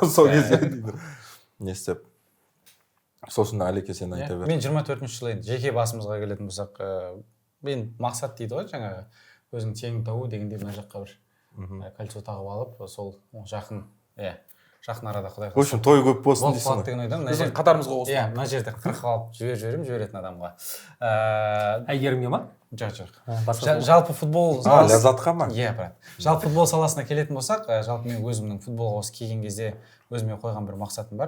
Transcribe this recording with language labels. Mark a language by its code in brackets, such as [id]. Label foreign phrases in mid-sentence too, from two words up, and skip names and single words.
[kk] Сол кезде не істеп. Сосын Әлеке сен айта бер. Мен 24-ші жылы енді жеке басымызға келетін болсақ, мен мақсат дейді ғой, жаңағы өзің теңін табу дегенде мына жаққа бір кольцо тағып алып, сол жақын арада құдай [ru] В общем, [kk] той көп болсын дейсің ғой. Қатарымызға қосып. Иә, мына жерде қырқып алып жіберетін адамға. Әйгерімге ма? Жоқ. Басқа Жалпы футбол Ляззатқа ма? Иә, брат. Жалпы футбол саласына келетін болсақ, жалпы мен өзімнің футболға осы келген кезде өзіме қойған бір мақсатым бар.